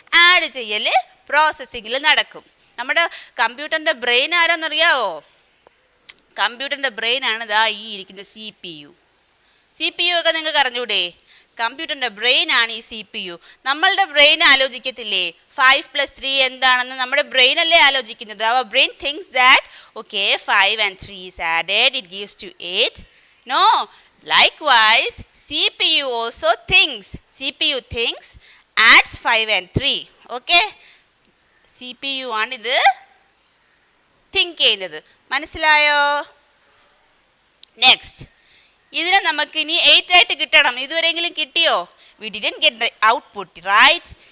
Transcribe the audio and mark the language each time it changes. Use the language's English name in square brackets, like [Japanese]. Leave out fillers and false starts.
[Malayalam] Add ചെയ്യൽ പ്രോസസ്സിങ്ങിൽ നടക്കും. നമ്മുടെ കമ്പ്യൂട്ടറിൻ്റെ ബ്രെയിൻ ആരാന്നറിയാവോ? കമ്പ്യൂട്ടറിൻ്റെ ബ്രെയിനാണ് ദാ ഈ ഇരിക്കുന്ന CPU. CPU ഒക്കെ നിങ്ങൾക്ക് അറിഞ്ഞൂടെ? കമ്പ്യൂട്ടറിൻ്റെ ബ്രെയിനാണ് ഈ CPU. നമ്മളുടെ ബ്രെയിൻ ആലോചിക്കത്തില്ലേ 5 + 3 എന്താണെന്ന്? നമ്മുടെ ബ്രെയിൻ അല്ലേ ആലോചിക്കുന്നത്. [English] അവർ brain things that okay 5 and 3 is added, it gives to 8. No, likewise CPU also thinks. CPU thinks, adds 5 and 3. Okay? [Malayalam] CPU ആണിത് തിങ്ക് ചെയ്യുന്നത്. മനസ്സിലായോ? നെക്സ്റ്റ്, ഇതിനെ നമുക്കിനി 8 ആയിട്ട് കിട്ടണം. ഇതുവരെയെങ്കിലും കിട്ടിയോ? [English] We didn't get the output, right?